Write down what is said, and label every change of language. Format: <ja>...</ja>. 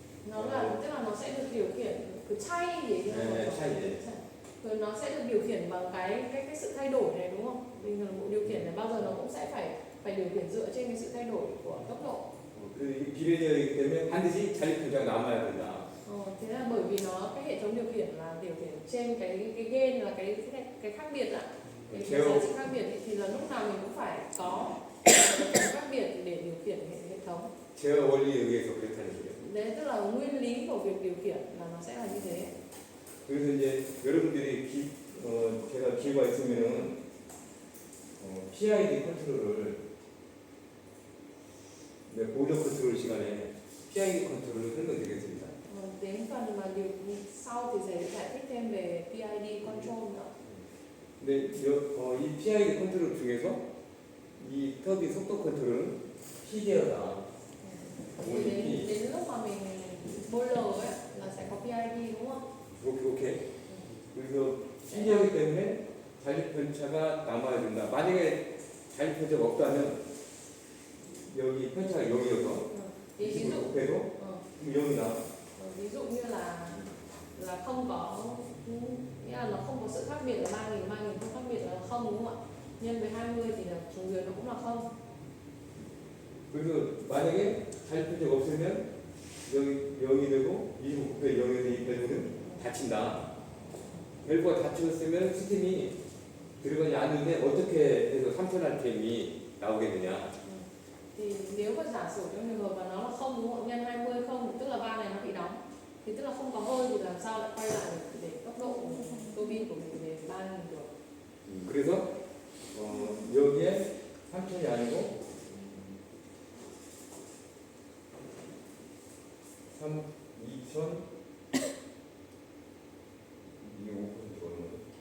<vi>Nó là tức là nó sẽ được điều khiển cứ chay gì</vi> <ko>네, 차이.</ko> <vi>rồi nó sẽ được điều khiển bằng cái sự thay đổi này đúng không? Bình thường bộ điều khiển này bao giờ nó cũng sẽ phải điều khiển dựa trên cái sự thay đổi của tốc độ.</vi> <ko>그래서 이 비례제어이기 때문에 반드시 잔류 편차가 남아야 된다.</ko> <vi>Thế Thế là bởi vì nó cái hệ thống điều khiển là điều khiển trên cái gain là cái khác biệt ạ. Cái giá trị khác biệt ấy, thì là lúc nào mình cũng phải có cái khác biệt để điều khiển hệ thống.</vi> <ko>제어 원리에 의해서 그렇다는 거예요.</ko> <vi>Đấy tức là nguyên lý của việc điều khiển là nó sẽ là như thế.</vi> <ko>그래서 이제 여러분들이 제가 기회가 있으면은 PID 컨트롤을 보조 컨트롤 시간에 PID 컨트롤을 설명드리겠습니다.</ko> <vi>Đến phần mà điều sau thì sẽ giải thích thêm về PID control nữa.</vi> <ko>근데 이 PID 컨트롤 중에서 이 터빈 속도 컨트롤은 PD어다.</ko> <vi>Thì đến lúc mà mình boiler ấy là sẽ có PID đúng không?</vi> <ko>이렇게. 그래서 PD이기 때문에 잔류 편차가 남아야 된다. 만약에 잔류 편차가 없다면 여기 편차가 0이어서</ko> <vi>Thì ví dụ</vi> <ko>곱해도 0이 나와.</ko> <vi>ví dụ như là không có, nghĩa là nó không có sự khác biệt là 3.000 không khác biệt là không đúng không ạ? Nhân với 20 thì là trùng dưới nó cũng là không.</vi> <ko>그래서 만약에 잔류 편차가 없으면 여기 0이 되고 25 곱하기 0에서 이 밸브는 닫힌다. 밸브가 닫혔으면 스팀이 들어가지 않는데 어떻게 해서 3000rpm이 나오겠느냐?</ko> <vi>Thì nếu mà giả sử trong trường hợp mà nó là không đúng không? Nhân 20 không tức là van này nó bị đóng. Thì tức là không có hơi thì làm sao lại quay lại để tốc độ tua bin của mình về 3.000 được.</vi> <ko>그래서 여기에 3000이 아니고 2000 이게 5% 얼마죠?</ko>